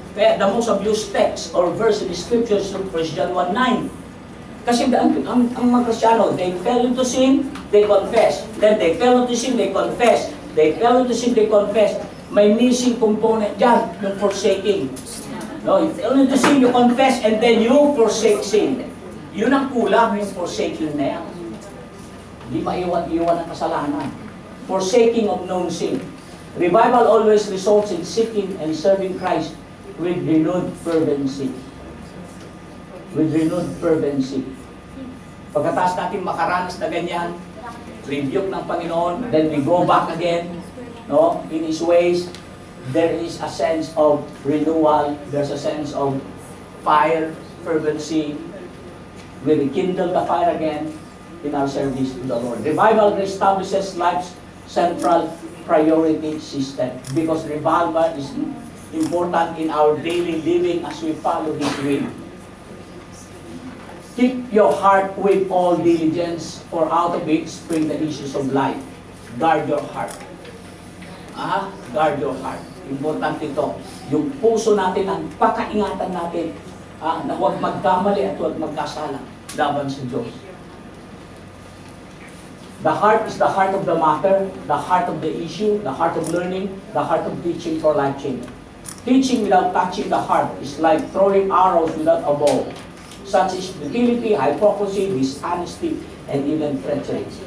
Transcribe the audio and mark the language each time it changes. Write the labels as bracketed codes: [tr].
[tl] Kaya [en] the most abused text or verse in the scriptures is 1 John 1:9. [tl] Kasi ang mga Kristiyano, [en] they fell into sin, they confess. Then they fell into sin, they confess. They fell into sin, they confess. May missing component [tl] dyan, yung [en] forsaking. No, you fell into sin, you confess, and then you forsake sin. [tl] Yun ang kulang, yung forsaking na yan. Hindi maiwan-iwan ang kasalanan. [en] Forsaking of known sin. Revival always results in seeking and serving Christ with renewed fervency. With renewed fervency. [tl] Pagkatapos natin makaranas na ganyan, rebuke ng Panginoon, [en] then we go back again, no, in His ways, there is a sense of renewal, there's a sense of fire, fervency. We rekindle the fire again in our service to the Lord. Revival establishes life's central priority system because revival is important in our daily living as we follow His will. Keep your heart with all diligence, for out of it spring the issues of life. guard your heart. Guard your heart. [tl] Importante ito. Yung puso natin, ang pakaingatan natin, na huwag magkamali at huwag magkasala laban sa Diyos. [en] The heart is the heart of the matter, the heart of the issue, the heart of learning, the heart of teaching for life change. Teaching without touching the heart is like throwing arrows without a bow. Such is futility, hypocrisy, dishonesty, and even treachery.